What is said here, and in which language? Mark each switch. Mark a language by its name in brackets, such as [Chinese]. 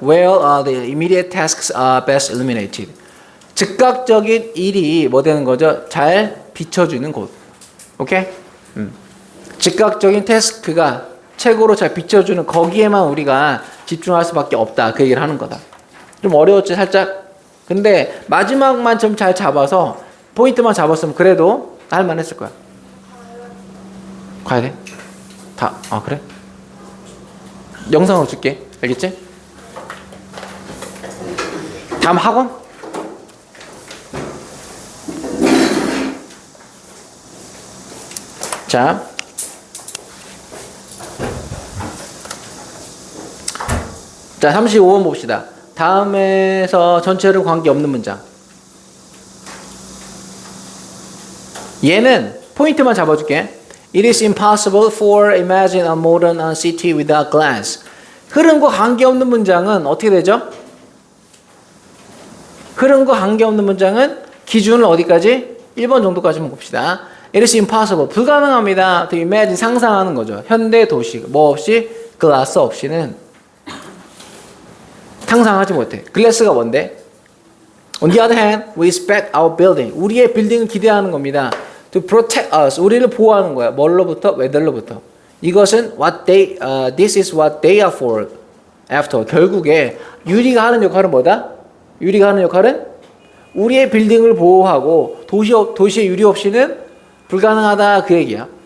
[English] Where the immediate tasks are best illuminated. [Korean] 즉각적인 일이 뭐 되는 거죠? 잘 비춰주는 곳. 오케이? 즉각적인 태스크가 최고로 잘 비춰주는 거기에만 우리가 집중할 수밖에 없다. 그 얘기를 하는 거다. 좀 어려웠지 살짝. 근데 마지막만 좀 잘 잡아서 포인트만 잡았으면 그래도 할만 했을 거야. 가야 돼? 그래? 영상으로 줄게. 알겠지? 다음 학원? 자 35번 봅시다. 다음에서 전체를 관계없는 문장. 얘는 포인트만 잡아줄게. [English] It is impossible for imagine a modern city without glass. [Korean] 흐름과 관계없는 문장은 어떻게 되죠? 흐름과 관계없는 문장은 기준을 어디까지? 1번 정도까지만 봅시다. [English] It is impossible. [Korean] 불가능합니다. [English] to imagine [Korean] 상상하는 거죠. 현대 도시 뭐 없이 glass 없이는 상상하지 못해. 글래스가 뭔데? [English] On the other hand, we expect our building. [Korean] 우리의 빌딩을 기대하는 겁니다. [English] To protect us. [Korean] 우리를 보호하는 거야. 뭘로부터? weather로부터. 이것은 [English] this is what they are for after. [Korean] 결국에 유리가 하는 역할은 뭐다? 유리가 하는 역할은 우리의 빌딩을 보호하고 도시의 유리 없이는 불가능하다 그 얘기야.